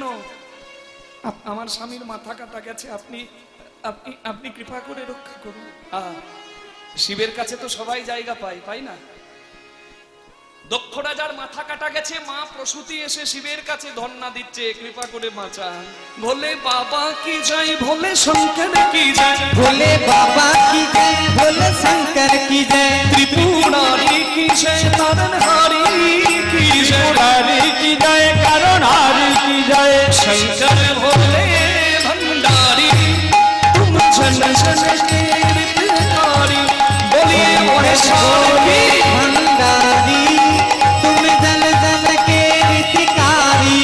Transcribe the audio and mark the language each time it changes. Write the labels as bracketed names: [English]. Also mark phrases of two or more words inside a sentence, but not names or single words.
[Bangla] আমার স্বামীর মাথা কাটা গেছে, আপনি আপনি আপনি কৃপা করে রক্ষা করুন। শিবের কাছে তো সবাই জায়গা পায়, পাই না? দক্ষ রাজার মাথা কাটা গেছে, মা প্রসূতি এসে শিবের কাছে ধর্ণা দিচ্ছে, কৃপা করে বাঁচা। ভোলে বাবা কি জয়, ভোলে শঙ্কর কি জয়, [Hindi] भोले बाबा की जय, भोले शंकर की जय, [Bangla] ত্রিপুরারি কি জয়, তারণহারি কি জয়, [Hindi] त्रिपुरारी की जय, करुणारी की जय, शंकर भोले भंडारी तुम जन जन के हितकारी, बोलिए महेश्वर की भंडारी तुम जन जन के हितकारी,